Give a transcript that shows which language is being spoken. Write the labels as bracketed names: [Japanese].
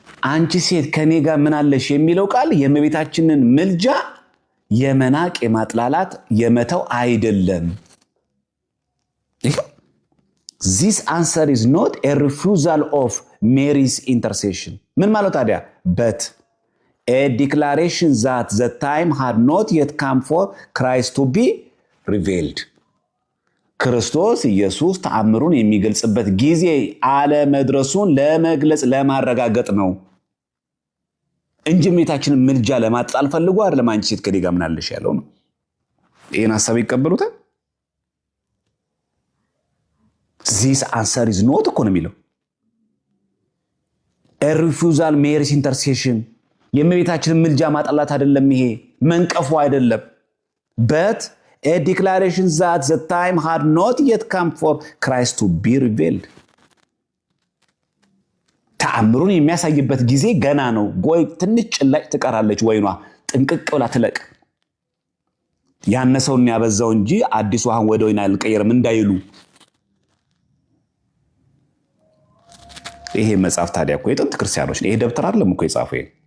[Amharic] አንቺ ሴት ከኔ ጋር ምን አለሽ የሚለው ቃል የእመቤታችንን ምልጃ የመናቅ የማጥላላት የመተው አይደለም። [English] this answer is not a refusal of Mary's intercession [Amharic] ምን ማለት ታዲያ? [English] but a declaration that the time had not yet come for Christ to be revealed. [Amharic] ክርስቶስ ኢየሱስ ተአምሩን የሚገልጽበት ጊዜ አለመድረሱን ለመግለጽ ለማረጋገጥ ነው እንጂ እመቤታችንን ምልጃ ለማጣል ፈልጎ አይደለም። አንቺ ሴት ከኔ ጋር ምን አለሽ ያለው ነው። ይሄን ሐሳብ ይቀበሉታል? [English] This answer is not [Amharic] እኮ ነው የሚለው። [English] a refusal Mary's intercession [Amharic] የእመቤታችንን ምልጃ ማጣላት አይደለም፣ ይሄ መንቀፉ አይደለም። [English] but a declaration that the time had not yet come for Christ to be revealed. [Amharic] ተአምሩን የሚያሳይበት ጊዜ ገና ነው። ጎይ ትንሽ ጭላጭ ትቀራለች፣ ወይኗ ጥንቅቅ ብላ ትለቅ። ያነሰውን ያበዛው እንጂ አዲስ ውሃን ወደ ወይን አልቀየርም እንዳይሉ። ይሄ መጽሐፍ ታዲያ እኮ የጥንት ክርስቲያኖች ነው። ይሄ ደብተር አይደለም እኮ የጻፈው። ይሄ